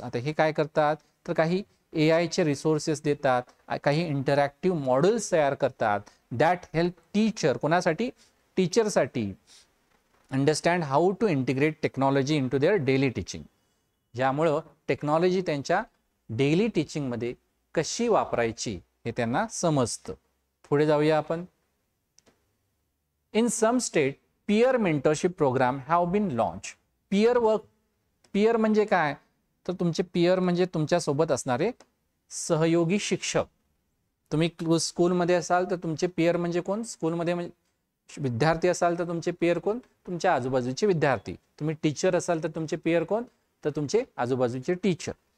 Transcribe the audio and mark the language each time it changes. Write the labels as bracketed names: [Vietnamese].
[Marathi] आता हे काय करतात, तर काही AIचे रिसोर्सेस देतात, काही इंटरॅक्टिव्ह मॉड्यूल्स तयार करतात [English] that help teacher, [Marathi] कोणासाठी, टीचरसाठी, [English] Understand how to integrate technology into their daily teaching. [Marathi] ज्यामुळं टेक्नॉलॉजी त्यांच्या डेली टीचिंगमध्ये कशी वापरायची हे त्यांना समजतं. पुढे जाऊया आपण. [English] In some state peer mentorship programme have been launch. [Marathi] Pier work, pier म्हणजे काय, तर तुमचे पियर म्हणजे तुमच्यासोबत असणारे सहयोगी शिक्षक. तुम्ही स्कूलमध्ये असाल तर तुमचे पियर म्हणजे कोण, स्कूलमध्ये म्हणजे विद्यार्थी असाल तर तुमचे पियर कोण, तुमच्या आजूबाजूचे विद्यार्थी. तुम्ही टीचर असाल तर तुमचे पियर कोण, तर तुमचे आजूबाजूचे टीचर.